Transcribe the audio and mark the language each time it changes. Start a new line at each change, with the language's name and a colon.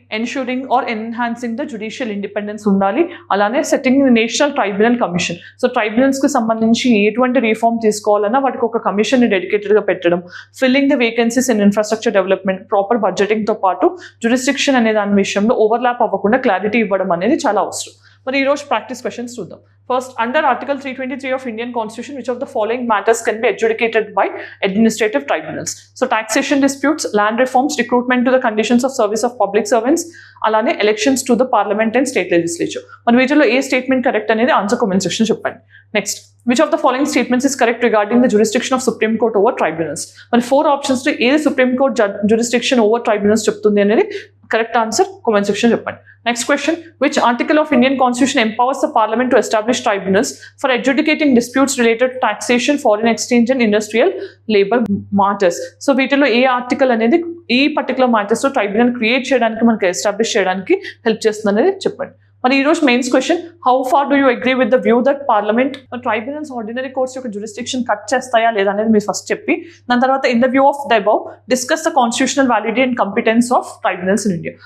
English: ensuring or enhancing the judicial independence
Telugu: ఉండాలి. అలానే
English: Setting national tribunal commission.
Telugu: So ట్రైబ్యునల్స్కి సంబంధించి ఎటువంటి రిఫార్మ్ తీసుకోవాలన్నా వాటికి ఒక కమిషన్ని డెడికేటెడ్గా పెట్టడం, filling the vacancies in infrastructure development, proper బడ్జెటింగ్తో పాటు జ్యురిస్డిక్షన్ అనే దాని విషయంలో ఓవర్లాప్ అవ్వకుండా క్లారిటీ ఇవ్వడం అనేది చాలా అవసరం. మరి ఈరోజు ప్రాక్టీస్ క్వశ్చన్స్ చూద్దాం.
English: First, under Article 323 of Indian Constitution, which of the following matters can be adjudicated by administrative tribunals? So, taxation disputes, land reforms, recruitment to the conditions of service of public servants, alane elections to the parliament and state legislature.
Telugu: మన వీటిలో ఏ statement correct అనేది answer comment section చెప్పండి.
English: Next, which of the following statements is correct regarding the jurisdiction of Supreme Court over tribunals?
Telugu: మరి 4 options లో ఏది supreme court
English: jurisdiction over tribunals
Telugu: చెప్తుంది అనేది correct answer comment section చెప్పండి.
English: Next question, which article of Indian Constitution empowers the Parliament to establish tribunals for adjudicating disputes related to taxation, foreign exchange and industrial labor matters?
Telugu: So వీటిలో ఏ article అనేది ఈ particular matters లో tribunal create చేయడానికి మనకి establish చేయడానికి help చేస్తుంది అనేది చెప్పండి.
English: మరి ఈరోజు mains question, how far do you agree with the view that parliament tribunals ordinary courts
Telugu: యొక్క జ్యూరిస్డిక్షన్ కట్ చేస్తాయా లేదా అనేది మీరు ఫస్ట్ చెప్పి, దాని తర్వాత
English: In the view of the above discuss the constitutional validity and competence of tribunals in India.